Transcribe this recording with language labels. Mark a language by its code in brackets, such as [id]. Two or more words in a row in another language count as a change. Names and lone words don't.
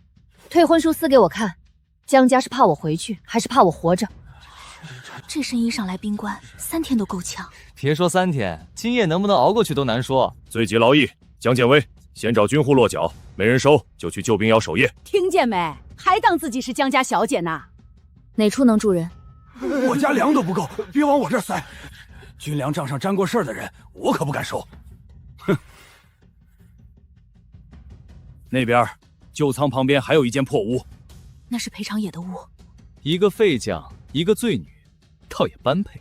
[zh] 退婚书撕给我看，江家是怕我回去，还是怕我活着？这身衣裳来冰关，3天都够呛。别说3天，今夜能不能熬过去都难说。罪及劳役，江建威，先找军户落脚，没人收就去救兵窑守夜。听见没？还当自己是江家小姐呢？哪處能住人？我家粮都不夠，別往我這兒塞。軍糧賬上沾過事兒的人，我可不敢收。哼！那邊舊倉旁邊還有一間破屋，那是裴長野的屋。一個廢將，一個罪女，倒也般配。